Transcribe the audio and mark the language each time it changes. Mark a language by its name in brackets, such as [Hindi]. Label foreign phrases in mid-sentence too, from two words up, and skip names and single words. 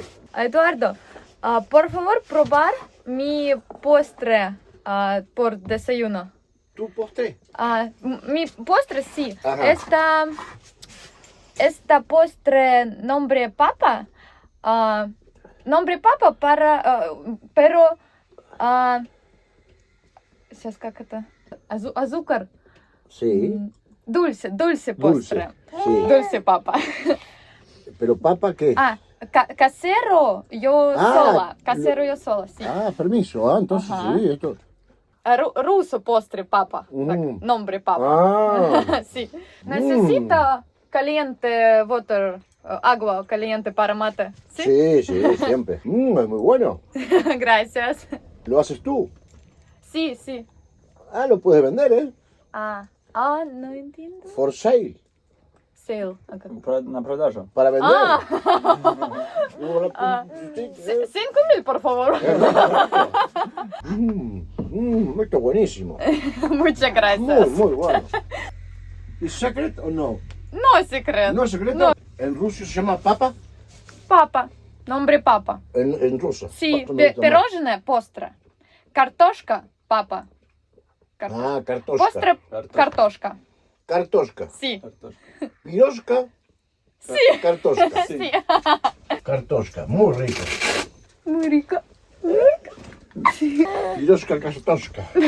[Spanish] Eduardo, por favor, probar mi postre por desayuno. ¿Tu postre? Mi postre, sí. Ajá. Está Esta postre nombre papa. Nombre papa para... pero... [Russian] сейчас как это? [Spanish] Azúcar. Sí. Dulce postre. Sí. Dulce papa. ¿Pero papa qué? Casero yo sola. Casero yo sola, sí. Permiso. Entonces Ajá. sí, esto. Ruso postre papa. Так, nombre papa. Sí. Necesita caliente water, agua caliente para mate. Sí, siempre. Es muy bueno. Gracias. ¿Lo haces tú? Sí, sí. Lo puedes vender, ¿eh? No entiendo. [English] For sale. Sale. [Russian] На продажу. [Spanish] Para vender. 5,000, por favor. Esto es buenísimo. Muchas gracias. Muy bueno. ¿Es secret o no? No secreto. ¿No es secreto? No. ¿En ruso se llama papa? [Russian] Папа. Nombre папа. [Spanish] En ruso. Sí, [Russian] Папа, пирожное postre. Картошка папа. Картошка. Postre картошка. Картошка. [Spanish] Sí. [Russian] Пирожка. [Spanish] Sí. [Russian] Картошка. [Spanish] Sí. Картошка. Muy rico. Muy rico. [Russian] Пирожка, картошка.